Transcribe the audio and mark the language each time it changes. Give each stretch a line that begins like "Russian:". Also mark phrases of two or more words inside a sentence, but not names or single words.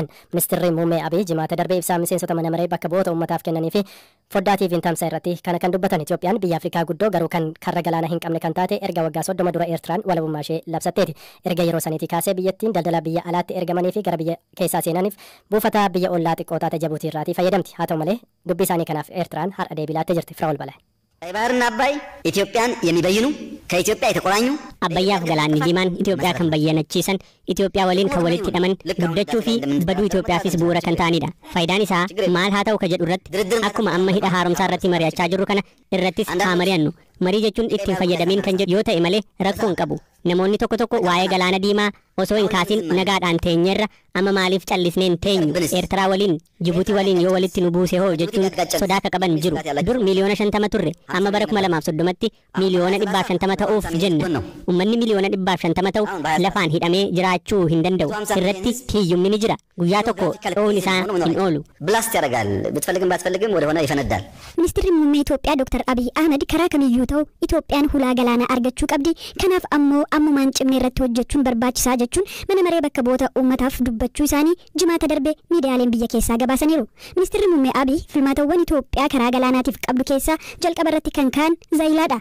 Oromo: Ministeerri muummee Abiy jimaata darbee ibsaa miseensota mana maree bakka bu'oota uummataaf kennanii fi foddaa TV tamsaasa irratti kana kan dubbatan. Itoophiyaan biyya Afrikaa guddoo garuu kan karra galaanaa hin qabne kan taate erga waggaa 30 dura Eertiraan walabummaa ishee labsatteeti. Erga yeroo saniitii kaasee biyyattiin daldala biyya alaatti ergamanii fi gara biyya keessaa seenaniif buufata biyya ollaa xiqqoo taate Jibuutii irraatii fayyadamti. Haa ta'u malee dubbii isaanii kanaaf Eertiraan har'a deebii laattee jirti. Firaa'ol Balaa
Amharic: ባህርና አባይ ኢትዮጵያን የሚበይኑ ከኢትዮጵያ የተቆራኙ አባያፍ ገላን ዲማን ኢትዮጵያ
Oromo: kan bayyaanachiisan ኢትዮጵያ waliin kan walitti hidhaman guddachuu fi baduu Itoophiyaafis bu'uura kan ta'anidha. Faayidaan isaa maal haa ta'u ka jedhu irratti akkuma amma hidha haaromsaa irratti mari'achaa jirru kana irrattis haa mari'annu. Marii jechuun ittiin fayyadamiin kan jedhu yoo ta'e malee rakkoo hin qabu. Namoonni tokko tokko waa'ee galaana diimaa osoo hin kaasin nagaadhaan teenyerra amma maaliif callisneen teenyu Eertiraa waliin Jibuutii waliin yoo walitti nu buuse hoo jechuun sodaa ka qaban jiru. Dur miliyoona 50 turre amma bara 2030tti miliyoona 150 ta'uuf jenna. Uummanni miliyoona 150 ta'u lafaan hidhamee jiraachuu hin danda'u. Irratti hiyyumni ni jira. Guyyaa tokko dhoowwan isaa hin oolu.
Amharic: ብላስት ያደርጋል ብትፈልግም ባትፈልግም ወደ ሆነ ይፈነዳል።
Oromo: Ministeerri muummee Itoophiyaa Dr. Abiy Ahmed karaa kamiyyuu ta'u Itoophiyaan hulaa galaanaa argachuu qabdi. Kanaaf ammumaan cimnee irratti hojjechuun barbaachisaa jechuun mana maree bakka bu'oota uummataaf dubbachuu isaanii jimaata darbe miidiyaaleen biyya keessaa gabaasaniiru. Ministeerri muummee Abiy filmaatawwan Itoophiyaa karaa galaanaatiif qabdu keessaa jalqaba irratti kan ka'an Zaayilaadha.